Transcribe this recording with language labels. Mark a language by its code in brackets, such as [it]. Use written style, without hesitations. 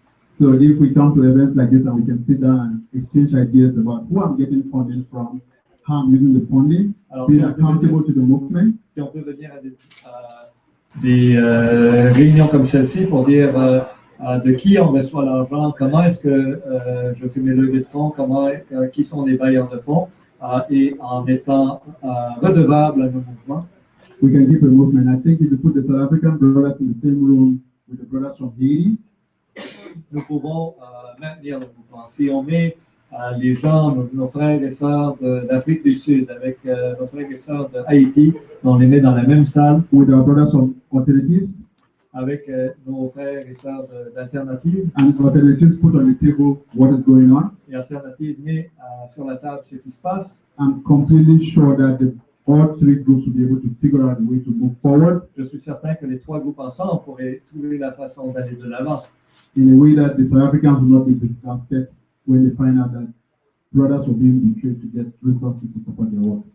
[en] So if we come to events like this and we can sit down and exchange ideas about who I'm getting funding from, how I'm using the funding, [fr] Alors, [en] being accountable to the movement. [fr] si on peut venir à des réunions comme celle-ci pour dire de qui on reçoit l'argent, comment est-ce que je fais mes levées de fonds, qui sont les bailleurs de fonds, et en étant redevable à nos mouvements. [en] We can keep a movement. I think if you put the South African brothers in the same room with the brothers from Haiti, [fr] nous pouvons maintenir le mouvement. Si on met les gens, nos frères et sœurs d'Afrique du Sud, avec nos frères et sœurs d'Haïti, on les met dans la même salle, [en] with our brothers from alternatives, [fr] avec nos frères et sœurs d'Alternative, [en] and alternatives put on the table what is going on, [fr] et Alternative met sur la table ce qui se passe, [en] I'm completely sure that all three groups will be able to figure out a way to move forward [fr] je suis certain que les trois groupes ensemble pourraient trouver la façon d'aller de l'avant. [en] in a way that the South Africans will not be disgusted when they find out that brothers were being betrayed to get resources to support their work.